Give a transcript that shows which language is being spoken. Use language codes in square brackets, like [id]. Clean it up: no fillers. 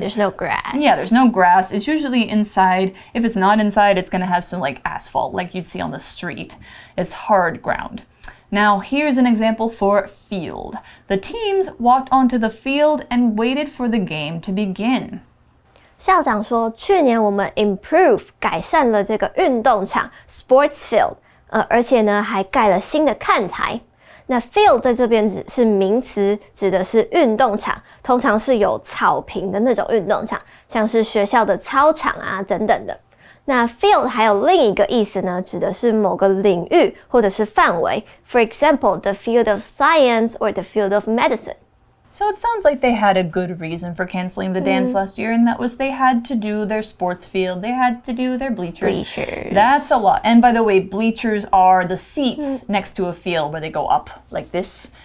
[en] There's no grass. Yeah, there's no grass. It's usually inside. If it's not inside, it's going to have some like asphalt like you'd see on the street. It's hard ground. Now, here's an example for field. The teams walked onto the field and waited for the game to begin. [zh] 校长说，去年我们 improve 改善了这个运动场 sports field，而且呢还盖了新的看台。那 field 在这边只是名词，指的是运动场，通常是有草坪的那种运动场，像是学校的操场啊等等的。那 field 还有另一个意思呢，指的是某个领域或者是范围。 [en] For example, the field of science or the field of medicine. So it sounds like they had a good reason for canceling the dance last year, and that was they had to do their sports field, they had to do their bleachers. That's a lot. And by the way, bleachers are the seats next to a field where they go up like this.